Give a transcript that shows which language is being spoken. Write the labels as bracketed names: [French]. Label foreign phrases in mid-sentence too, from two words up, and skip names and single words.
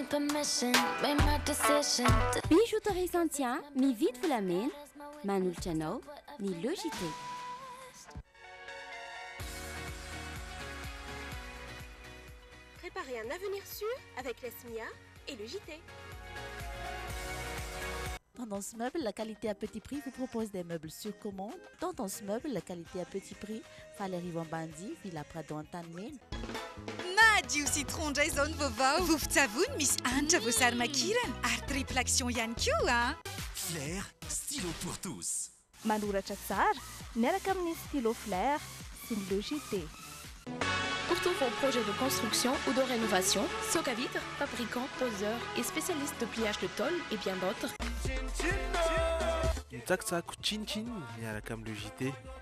[Malagasy] Bijouterie Santian, mividy volamena, manolotra anao ny Logité. [French] Préparez un avenir sûr avec la SMIA et le JT. Tendance Meuble, la qualité à petit prix vous propose des meubles sur commande. Tendance Meuble, la qualité à petit prix. Valérie Vambandi, Villa Prado Antanmen. [Malagasy] Madio citron Jason vovao. Vovon-tsavony misy hanitra voasary makirana ary [English] triple action [Malagasy] ihany koa. [French] Flair, stylo pour tous. [Malagasy] Manoratra tsara, miaraka amin'ny stylo Flair, [French] c'est le JT. Pour tous vos projets de construction ou de rénovation, Socavitre, fabricant, poseur et spécialiste de pliage de tôle et bien d'autres. [Malagasy] Mitsakitsako chin-chin miaraka amin'ny Logité.